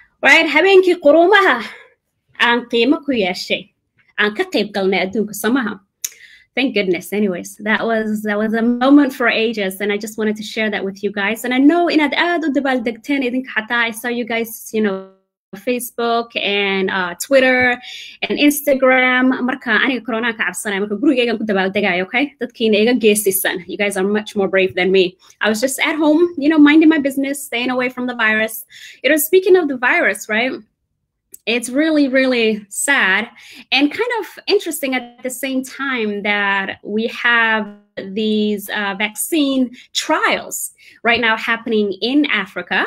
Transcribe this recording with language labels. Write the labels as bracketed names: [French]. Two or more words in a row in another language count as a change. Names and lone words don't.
[English] right? [Somali] habeenkii quruumaha aan qiimo ku yeeshay aan ka qayb galnay adduunka samaha. [English] Thank goodness. Anyways, that was a moment for ages, and I just wanted to share that with you guys. And I know [Somali] inaad aad u dabaaldegteen idinka xataa. [English] I saw you guys, you know, Facebook and Twitter and Instagram. [Somali] Marka aniga corona ka cabsanay marka gurigaygan ku dabaaldegay, okay? Dadkiina iga geesisan. [English] You guys are much more brave than me. I was just at home, you know, minding my business, staying away from the virus. You know, speaking of the virus, right? It's really, really sad and kind of interesting at the same time that we have these vaccine trials right now happening in Africa.